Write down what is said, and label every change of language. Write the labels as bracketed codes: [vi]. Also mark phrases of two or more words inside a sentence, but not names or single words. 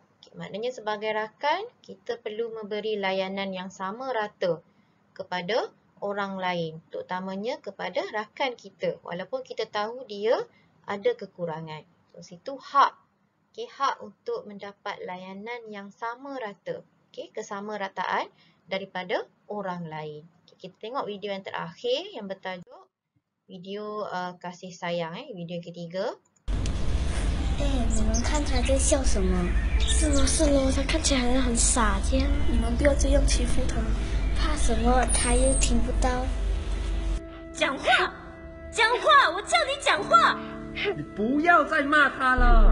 [ms] Maknanya sebagai rakan, kita perlu memberi layanan yang sama rata kepada orang lain, terutamanya kepada rakan kita, walaupun kita tahu dia ada kekurangan. So, situ hak. Okay, hak untuk mendapat layanan yang sama rata. Okay, kesamarataan daripada orang lain. Okay, kita tengok video yang terakhir yang bertajuk video kasih sayang, video yang ketiga. [zh] 你们看他在笑什么？是咯是咯，他看起来好像很傻这样。你们不要这样欺负他。怕什么？他又听不到。讲话，讲话！我叫你讲话！你不要再骂他了！